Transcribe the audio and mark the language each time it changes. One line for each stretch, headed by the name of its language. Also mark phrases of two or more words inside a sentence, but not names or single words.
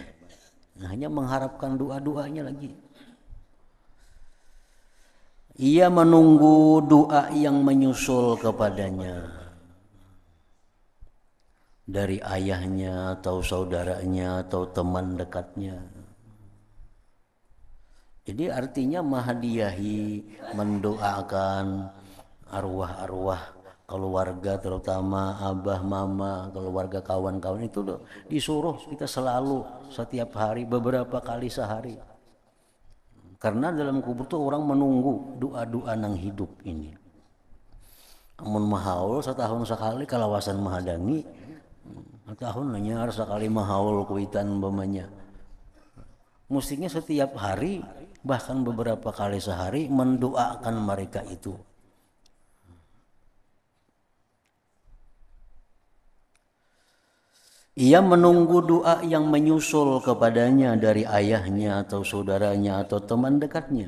Indonesian: Nah, hanya mengharapkan doa-doanya lagi. Ia menunggu doa yang menyusul kepadanya. Dari ayahnya atau saudaranya atau teman dekatnya. Jadi artinya menghadiahi, mendoakan arwah-arwah keluarga, terutama abah, mama, keluarga, kawan-kawan itu disuruh kita selalu setiap hari, beberapa kali sehari. Karena dalam kubur tuh orang menunggu doa-doa nang hidup ini.
Banjar: Amun mahaul setahun sekali kalawasan mahadangi, tahun nanya sekali mahaul kuitan umpamanya.
Indonesian: Mestinya setiap hari bahkan beberapa kali sehari mendoakan mereka itu. Ia menunggu doa yang menyusul kepadanya dari ayahnya atau saudaranya atau teman dekatnya.